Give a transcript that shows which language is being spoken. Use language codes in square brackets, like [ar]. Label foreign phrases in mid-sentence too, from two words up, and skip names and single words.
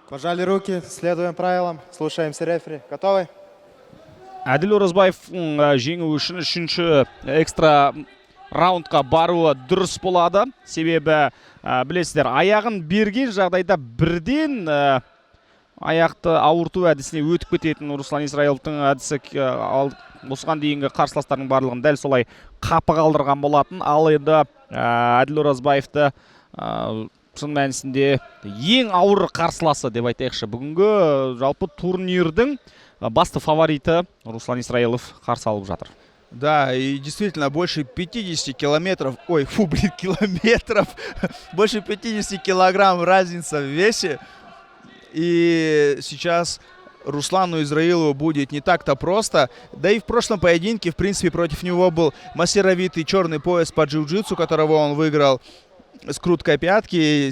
[ru] Пожали руки, следуем правилам, слушаемся рефери. Готовы? [kk] Әділ Оразбаевтың жеңу үшін үшінші экстра раундқа баруы дұрыс болады. Себебі білесіздер, аяғын берген жағдайда бірден аяқты ауырту әдісіне өтіп кететін Руслан Исраиловтың әдісі осыған дейінгі қарсыластардың барлығын дәл солай қапы қалдырған болатын. Ал енді Әділ Оразбаевты шын мәнісінде ең ауыр қарсыласы деп айтайықшы. Бүгінгі жалпы турнирдің басты фавориты Руслан Исраилов қарсы алып жатыр. [ru] Да, и действительно больше 50 километров, километров, больше 50 килограмм разница в весе. И сейчас Руслану Израилову будет не так-то просто. Да и в прошлом поединке, в принципе, против него был массировитый черный пояс по джиу-джитсу, которого он выиграл с круткой пятки.